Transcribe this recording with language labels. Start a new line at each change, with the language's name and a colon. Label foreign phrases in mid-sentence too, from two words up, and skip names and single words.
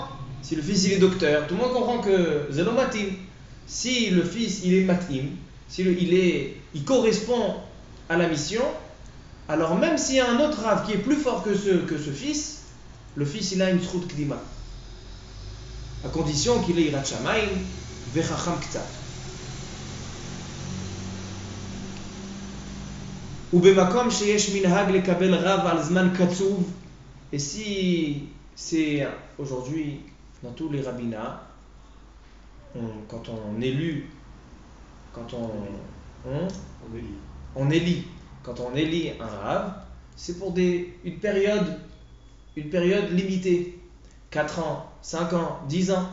French: Si le fils il est docteur, tout le monde comprend que
Hebrew: זה לא מתאים.
French: Si le fils il est matim, si il correspond à la mission, alors même s'il y a un autre rave qui est plus fort que ce fils, le fils il a une
Hebrew: זכות קדימה,
French: à condition qu'il ait
Hebrew: יראת שמיים וחכם קצת. ובמקום שיש מנהג לקבל רב על זמן קצוב.
French: Et si c'est aujourd'hui dans tous les rabbinats, quand on élit un rave, c'est pour une période limitée, 4 ans, 5 ans, 10 ans.